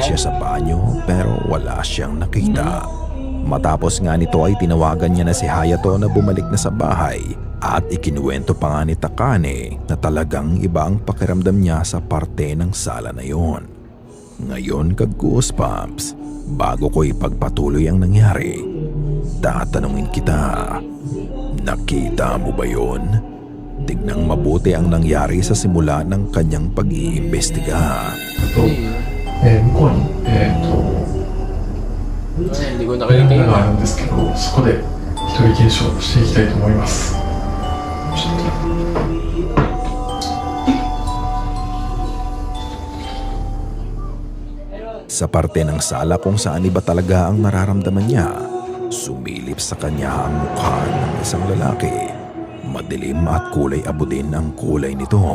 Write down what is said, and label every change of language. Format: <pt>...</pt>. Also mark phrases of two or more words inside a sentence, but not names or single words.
<tl>siya sa banyo pero wala siyang nakita. Matapos nga nito ay tinawagan niya na si Hayato na bumalik na sa bahay at ikinuwento pa nga ni Takane na talagang iba ang pakiramdam niya sa parte ng sala na yon. Ngayon kag-goosebumps, bago ko ipagpatuloy ang nangyari, tatanungin kita, nakita mo ba yon? Tignang mabuti ang nangyari sa simula ng kanyang pag-iimbestiga.</tl> <ja>向こうに</ja> <tl>Ay, hindi ko</tl> <ja>部</ja> <tl>nakita</tl> <ja>屋</ja> <tl>yun,</tl> <ja>があ</ja> <tl>ah.</tl> <ja>るんですけど、そこで一人検証していきたいと思います。ちょっと</ja> <tl>Sa parte ng sala kung saan iba talaga ang nararamdaman niya, sumilip sa kanya ang mukha ng isang lalaki. Madilim at kulay abo din ang kulay nito.</tl>